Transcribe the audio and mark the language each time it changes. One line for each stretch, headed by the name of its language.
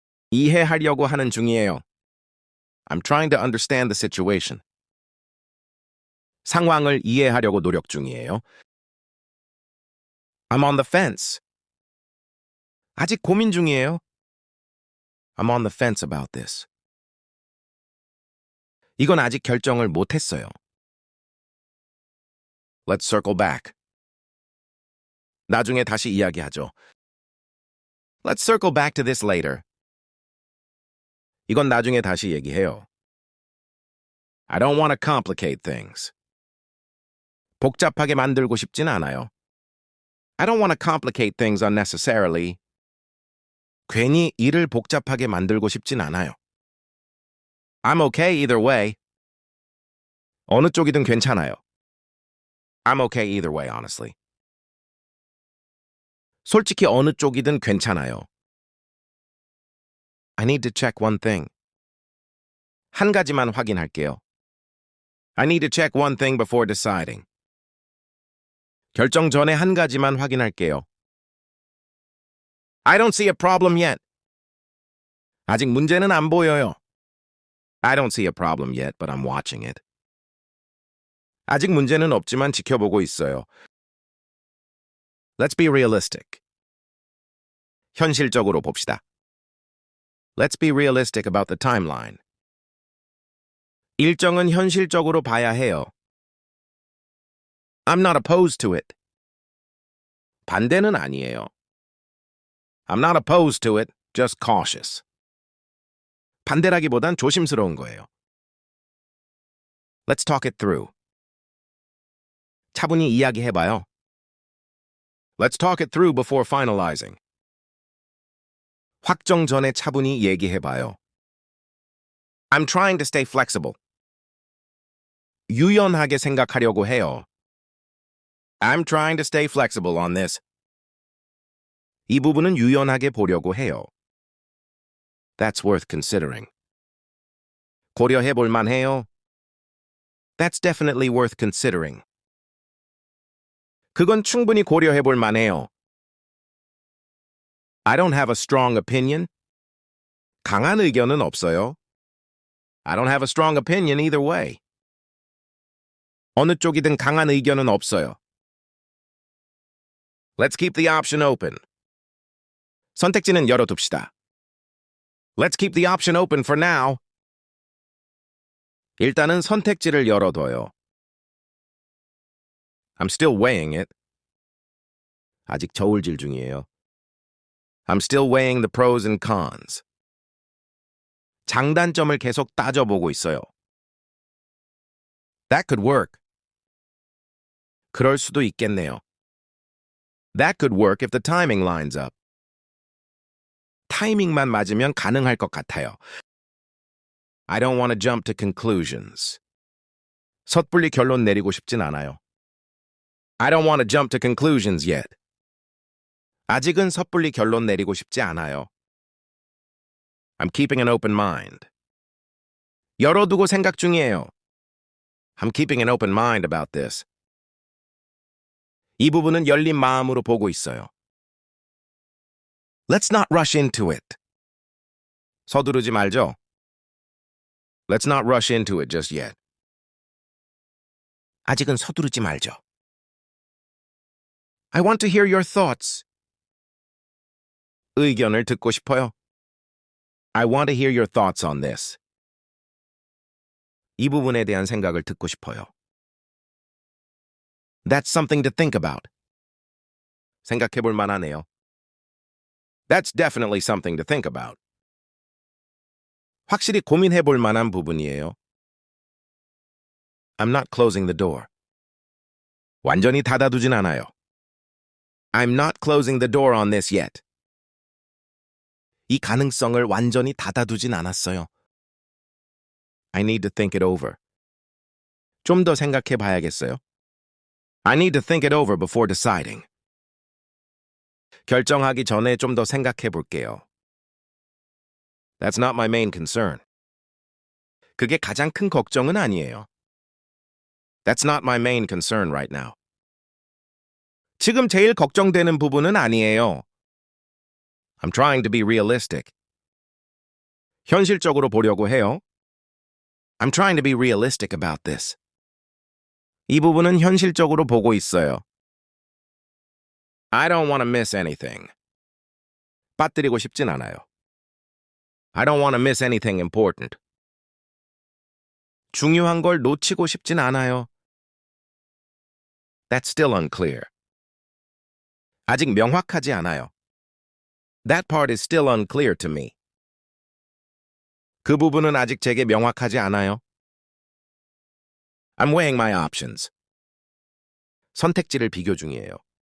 Korean: 이해하려고 하는 중이에요.
English: I'm trying to understand the situation.
Korean: 상황을 이해하려고 노력 중이에요.
English: I'm on the fence.
Korean: 아직 고민 중이에요.
English: I'm on the fence about this.
Korean: 이건 아직 결정을 못 했어요.
English: Let's circle back.
Korean: 나중에 다시 이야기하죠.
English: Let's circle back to this later.
Korean: 이건 나중에 다시 얘기해요.
English: I don't want to complicate things.
Korean: 복잡하게 만들고 싶진 않아요.
English: I don't want to complicate things unnecessarily.
Korean: 괜히 일을 복잡하게 만들고 싶진 않아요.
English: I'm okay either way.
Korean: 어느 쪽이든 괜찮아요.
English: I'm okay either way, honestly.
Korean: 솔직히 어느 쪽이든 괜찮아요.
English: I need to check one thing.
Korean: 한 가지만 확인할게요.
English: I need to check one thing before deciding.
Korean: 결정 전에 한 가지만 확인할게요.
English: I don't see a problem yet.
Korean: 아직 문제는 안 보여요.
English: I don't see a problem yet, but I'm watching it.
Korean: 아직 문제는 없지만 지켜보고 있어요.
English: Let's be realistic.
Korean: 현실적으로 봅시다.
English: Let's be realistic about the timeline.
Korean: 일정은 현실적으로 봐야 해요.
English: I'm not opposed to it.
Korean: 반대는 아니에요.
English: I'm not opposed to it, just cautious.
Korean: 반대라기보단 조심스러운 거예요.
English: Let's talk it through.
Korean: 차분히 이야기해봐요.
English: Let's talk it through before finalizing.
Korean: 확정 전에 차분히 얘기해봐요.
English: I'm trying to stay flexible.
Korean: 유연하게 생각하려고 해요.
English: I'm trying to stay flexible on this.
Korean: 이 부분은 유연하게 보려고 해요.
English: That's worth considering.
Korean: 고려해 볼 만해요.
English: That's definitely worth considering.
Korean: 그건 충분히 고려해 볼 만해요.
English: I don't have a strong opinion.
Korean: 강한 의견은 없어요.
English: I don't have a strong opinion either way.
Korean: 어느 쪽이든 강한 의견은 없어요.
English: Let's keep the option open.
Korean: 선택지는 열어둡시다.
English: Let's keep the option open for now.
Korean: 일단은 선택지를 열어둬요.
English: I'm still weighing it.
Korean: 아직 저울질 중이에요.
English: I'm still weighing the pros and cons.
Korean: 장단점을 계속 따져보고 있어요.
English: That could work.
Korean: 그럴 수도 있겠네요.
English: That could work if the timing lines up.
Korean: 타이밍만 맞으면 가능할 것 같아요.
English: I don't want to jump to conclusions.
Korean: 섣불리 결론 내리고 싶진 않아요.
English: I don't want to jump to conclusions yet.
Korean: 아직은 섣불리 결론 내리고 싶지 않아요.
English: I'm keeping an open mind.
Korean: 열어두고 생각 중이에요.
English: I'm keeping an open mind about this.
Korean: 이 부분은 열린 마음으로 보고 있어요.
English: Let's not rush into it.
Korean: 서두르지 말죠.
English: Let's not rush into it just yet.
Korean: 아직은 서두르지 말죠.
English: I want to hear your thoughts.
Korean: 의견을 듣고 싶어요.
English: I want to hear your thoughts on this.
Korean: 이 부분에 대한 생각을 듣고 싶어요.
English: That's something to think about.
Korean: 생각해 볼 만하네요.
English: That's definitely something to think about.
Korean: 확실히 고민해 볼 만한 부분이에요.
English: I'm not closing the door.
Korean: 완전히 닫아두진 않아요.
English: I'm not closing the door on this yet.
Korean: 이 가능성을 완전히 닫아두진 않았어요.
English: I need to think it over.
Korean: 좀 더 생각해 봐야겠어요.
English: I need to think it over before deciding.
Korean: 결정하기 전에 좀 더 생각해 볼게요.
English: That's not my main concern.
Korean: 그게 가장 큰 걱정은 아니에요.
English: That's not my main concern right now.
Korean: 지금 제일 걱정되는 부분은 아니에요.
English: I'm trying to be realistic.
Korean: 현실적으로 보려고 해요.
English: I'm trying to be realistic about this.
Korean: 이 부분은 현실적으로 보고 있어요.
English: I don't want to miss anything.
Korean: 빠뜨리고 싶진 않아요.
English: I don't want to miss anything important.
Korean: 중요한 걸 놓치고 싶진 않아요.
English: That's still unclear.
Korean: 아직 명확하지 않아요.
English: That part is still unclear to me.
Korean: 그 부분은 아직 제게 명확하지 않아요.
English: I'm weighing my options.
Korean: 선택지를 비교 중이에요.